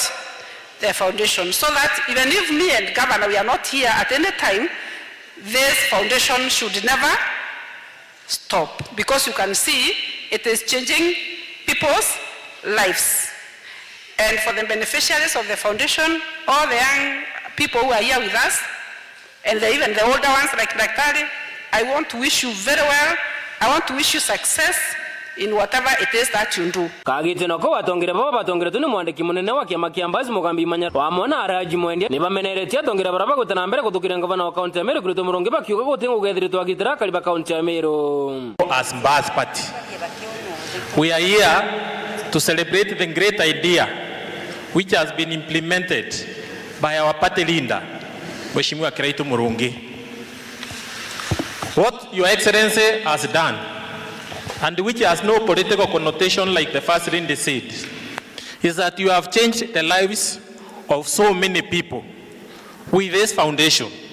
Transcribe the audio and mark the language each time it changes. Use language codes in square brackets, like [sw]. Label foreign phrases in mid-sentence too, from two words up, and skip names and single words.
[en] The foundation, so that even if me and Governor, we are not here at any time, this foundation should never stop, because you can see it is changing people's lives. And for the beneficiaries of the foundation, all the young people who are here with us, and even the older ones like Daktari, I want to wish you very well. I want to wish you success in whatever it is that you do. [mer] Kagiteno ko watongere baba batongere tuni mwandiki munene wa kiama kiambazi mugambi manya wamona araji mwendya ni bameneretia tongera baraba gutana mbere kutukira ngavana wa county ya Meru Kirito Murongi bakiuga gutingo gethirito agitira kaliba county ya Meru. [en] As Mbas Party, we are here to celebrate the great idea which has been implemented by our party leader, Mheshimiwa Kirito Murongi. What Your Excellency has done, and which has no political connotation like the first lady said, is that you have changed the lives of so many people with this foundation.